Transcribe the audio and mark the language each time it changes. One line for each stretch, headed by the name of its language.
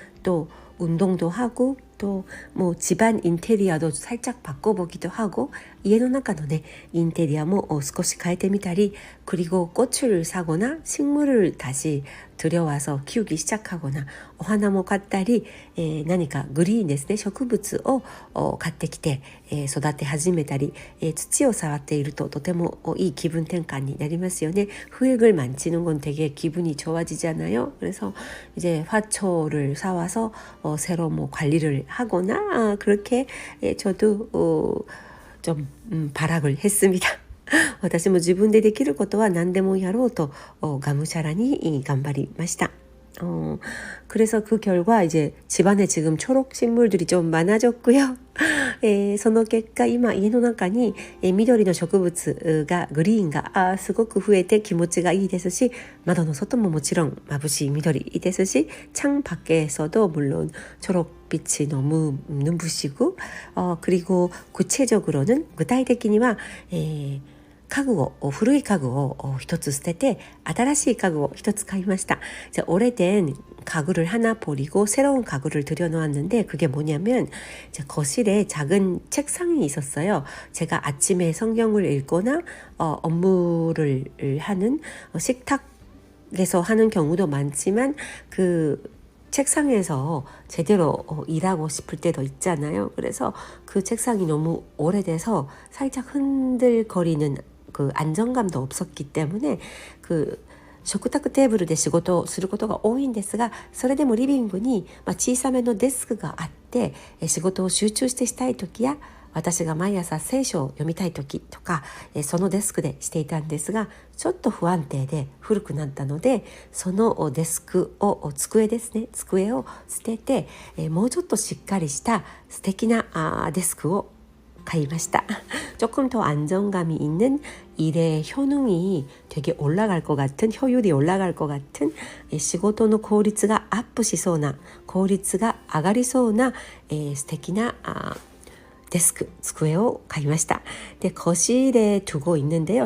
Korean: 또 운동도 하고 또 뭐 집안 인테리어도 살짝 바꿔보기도 하고
Japanese: 家の中のねインテリアも少し変えてみたり
Korean: 그리고 꽃을 사거나 식물을 다시 들여와서 키우기 시작하거나
Japanese: お花も買ったり、何かグリーンですね植物を買ってきて、育て始めたり、土を触っているととてもいい気分転換になりますよね.
Korean: 흙을 만지는 건 되게 기분이 좋아지잖아요. 그래서 이제 화초를 사와서 새로 뭐 관리를 하거나 그렇게 저도 좀 발악을 했습니다.
Japanese: 私も自分でできることは何でもやろうとがむしゃらに頑張りました.
Korean: 그래서 그 결과 이제 집안에 지금 초록 식물들이 좀 많아졌고요.
Japanese: その結果今家の中に緑の植物がグリーンがすごく増えて気持ちがいいですし窓の外ももちろん眩しい緑ですし
Korean: 창 밖에서도 물론 초록빛이 너무 눈부시고 그리고 구체적으로는
Japanese: 具体的には家具を古い家具を一つ捨てて新しい家具を一つ買いました.
Korean: 오래된 가구를 하나 버리고 새로운 가구를 들여놓았는데 그게 뭐냐면 거실에 작은 책상이 있었어요. 제가 아침에 성경을 읽거나 업무를 하는 식탁에서 하는 경우도 많지만 그 책상에서 제대로 일하고 싶을 때도 있잖아요. 그래서 그 책상이 너무 오래돼서 살짝 흔들거리는 그 안정감도 없었기 때문에 그
Japanese: 食卓テーブルで仕事をすることが多いんですがそれでもリビングに小さめのデスクがあって仕事を集中してしたい時や私が毎朝聖書を読みたい時とかそのデスクでしていたんですがちょっと不安定で古くなったのでそのデスクを机ですね机を捨ててもうちょっとしっかりした素敵なデスクを買いました.
Korean: 조금 더 안정감이 있는 일의 효능이 되게 올라갈 것 같은 효율이 올라갈 것 같은
Japanese: 仕事の効率がアップしそうな効率が上がりそうな素敵な
Korean: 데스크, 机を買いました. 네, 거실에 두고 있는데요.